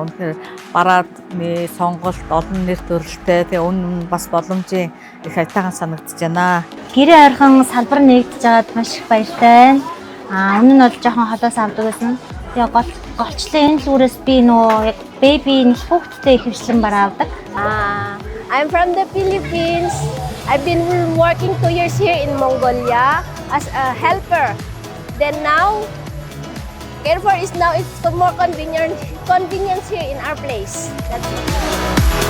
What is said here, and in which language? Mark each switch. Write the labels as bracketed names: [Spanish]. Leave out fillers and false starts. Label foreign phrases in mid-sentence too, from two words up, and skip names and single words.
[Mongolian] Үнэхээр барааны сонголт олон нэр төрөлтэй. Тэгээ үнэн бас боломжийн их айтайхан санагдаж байна. Гэрээ ойрхон салбар нэгдэж байгаад маш их баяртай байна. Өмнө нь бол жоохон холоос авдаг байсан. Тэгээ голчлон энэ зүрээс би нөө яг бэби хүүхдтэй ихэвчлэн бараа авдаг. [English] I'm from the Philippines. I've been working 2 years here in Mongolia as a helper. Then now, Carrefour is more convenient here in our place. That's it.